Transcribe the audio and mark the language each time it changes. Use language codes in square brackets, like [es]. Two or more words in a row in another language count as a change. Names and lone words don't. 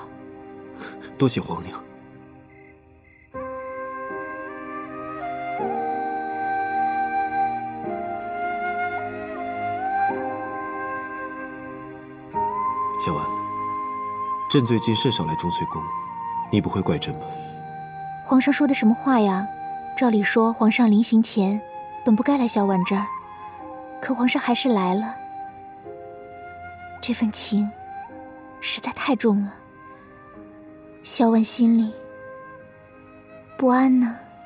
[zh] 多謝皇娘。小婉，朕最近甚少來鐘粹宮，你不會怪朕吧？皇上說的什麼話呀？照理說，皇上臨行前本不該來小婉這兒，可皇上還是來了。這份情實在太重了，小婉心裡不安呢。